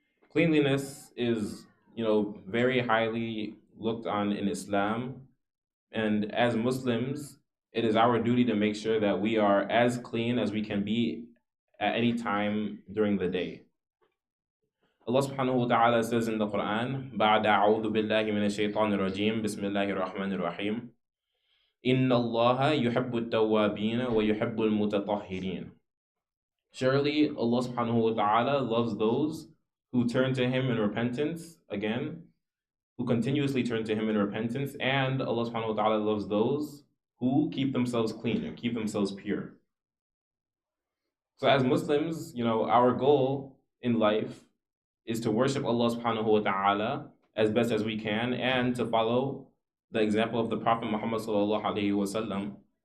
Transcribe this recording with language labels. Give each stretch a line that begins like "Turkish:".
English: Cleanliness is, very highly looked on in Islam, and as Muslims, it is our duty to make sure that we are as clean as we can be at any time during the day. Allah subhanahu wa ta'ala says in the Quran,
Arabic: بعد أعوذ بالله من الشيطان الرجيم بسم الله الرحمن الرحيم إن الله يحب التوابين ويحب المتطهرين.
English: Surely Allah subhanahu wa ta'ala loves those who turn to Him in repentance, again, who continuously turn to Him in repentance, and Allah subhanahu wa ta'ala loves those who keep themselves clean and keep themselves pure. So as Muslims, our goal in life is to worship Allah subhanahu wa ta'ala as best as we can, and to follow the example of the Prophet Muhammad sallallahu alaihi wasallam.